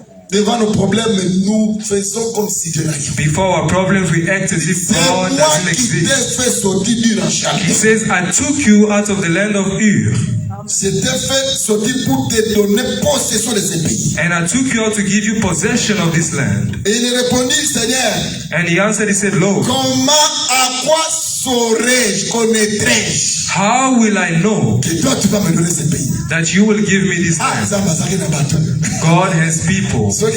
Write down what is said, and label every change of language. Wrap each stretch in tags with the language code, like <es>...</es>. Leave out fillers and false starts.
<fr>Devant nos problèmes, nous faisons comme si Dieu n'a rien.</fr> <en>Before our problems, we act as if God doesn't exist. He says, I took you out of the land of Ur.</en> <fr>C'était fait sortir pour te donner possession de ce pays.</fr> <en>And I took you out to give you possession of this land.</en> <fr>Et il répondit, Seigneur.</fr> <en>And he answered, he said, Lord,</en> <fr>comment, à quoi saurais-je, connaîtrais-je?</fr> <en>How will I know</en> <fr>que toi tu vas me donner ce pays?</fr> <en>That you will give me this land? God has people.</en>